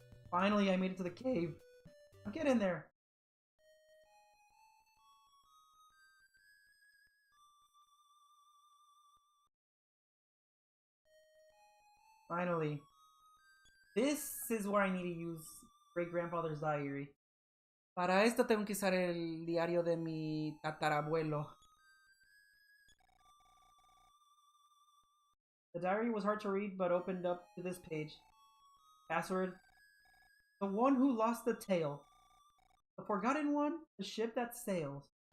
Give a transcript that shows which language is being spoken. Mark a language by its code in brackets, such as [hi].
[en] Finally, I made it to the cave. I'll get in there. Finally. This is where I need to use great-grandfather's diary. [es] Para esto tengo que usar el diario de mi tatarabuelo. [en] The diary was hard to read, but opened up to this page. Password: the one who lost the tail. The forgotten one, the ship that sails.